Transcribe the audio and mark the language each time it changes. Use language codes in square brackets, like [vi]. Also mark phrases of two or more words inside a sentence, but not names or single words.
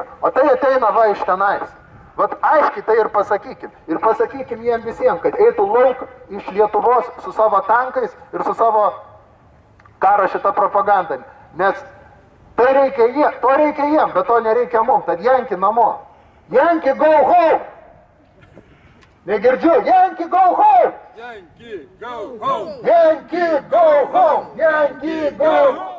[lt] O tai ateina va iš tenais. Vat aiškiai tai ir pasakykim. Ir pasakykim jiem visiems, kad eitų lauk iš Lietuvos su savo tankais ir su savo karo šitą propagandą. Nes tai reikia jiem, to reikia jiem, bet to nereikia mums. Tad Janki namo. Janki [en] go home! Negirdžiu, Janki go home! Yankee, go home! Yankee go home! Yankee go home!